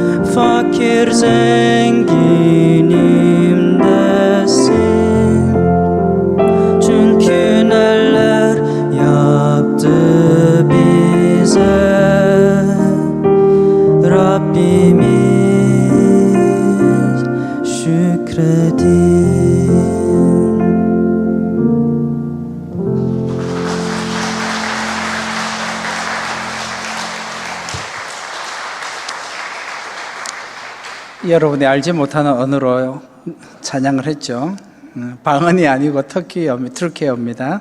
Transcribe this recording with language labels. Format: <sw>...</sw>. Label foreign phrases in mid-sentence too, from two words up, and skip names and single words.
<tr>fakir zenginimdesin. Çünkü neler yaptı bize Rabbimiz, şükredin.</tr> <ko>여러분이 알지 못하는 언어로 찬양을 했죠. 방언이 아니고 트루케어입니다.</ko>